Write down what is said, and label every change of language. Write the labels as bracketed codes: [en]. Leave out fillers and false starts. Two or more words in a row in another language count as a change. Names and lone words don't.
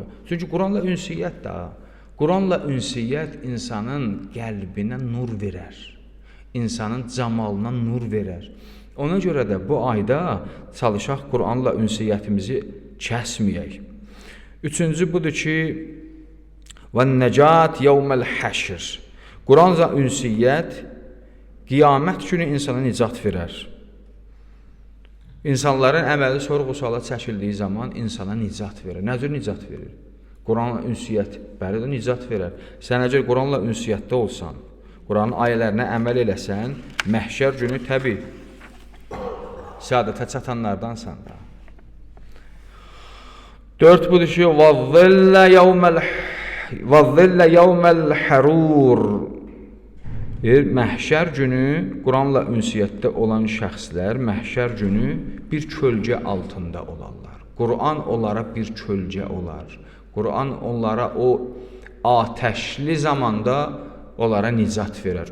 [az] Çünki Quranla ünsiyyət də, Quranla ünsiyyət insanın qəlbinə nur verər, insanın camalına nur verər. Ona görə də bu ayda çalışaq Quranla ünsiyyətimizi kəsməyək. Üçüncü budur ki, [ar] وَالنَّجَاتِ يَوْمَ الْحَشِرِ. [az] Quranla ünsiyyət qiyamət günü insana nicat verər. İnsanların əməli sorğu-suala çəkildiyi zaman insana nicat verir. Nə cür nicat verir? Quranla ünsiyyət, bəli də nicat verər. Sən əgər Quranla ünsiyyətdə olsan, Quranın ayələrinə əməl eləsən, məhşər günü təbii səadətə çatanlardansan da. 4 budur ki, [ar] وَالظِّلَّ يَوْمَ الْحَرُورِ. [az] Məhşər günü Quranla ünsiyyətdə olan şəxslər məhşər günü bir kölgə altında olarlar. Quran onlara bir kölgə olar. Quran onlara o atəşli zamanda onlara nicat verər.